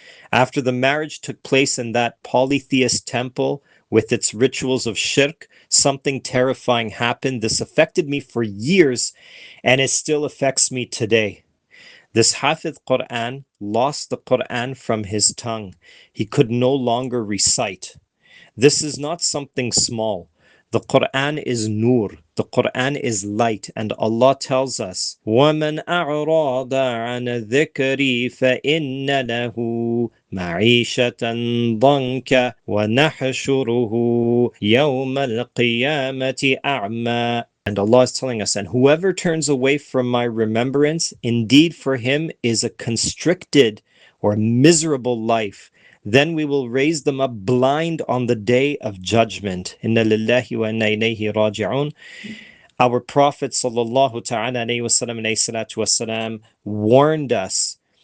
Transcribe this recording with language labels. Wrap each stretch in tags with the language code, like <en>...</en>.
<en>After the marriage took place in that polytheist temple with its rituals of shirk, something terrifying happened. This affected me for years, and it still affects me today. This Hafidh Qur'an lost the Qur'an from his tongue. He could no longer recite. This is not something small. The Qur'an is nur. The Qur'an is light. And Allah tells us,</en> <ar>وَمَنْ أَعْرَضَ عَنْ ذِكْرِي فَإِنَّ لَهُ مَعِيشَةً ضَنْكَ وَنَحْشُرُهُ يَوْمَ الْقِيَامَةِ أَعْمَى.</ar> <en>And Allah is telling us, and whoever turns away from my remembrance, indeed for him is a constricted or miserable life. Then we will raise them up blind on the day of judgment. Inna lillahi wa inna ilayhi raji'un. Our Prophet sallallahu ta'ala alayhi wasallam warned us.</en>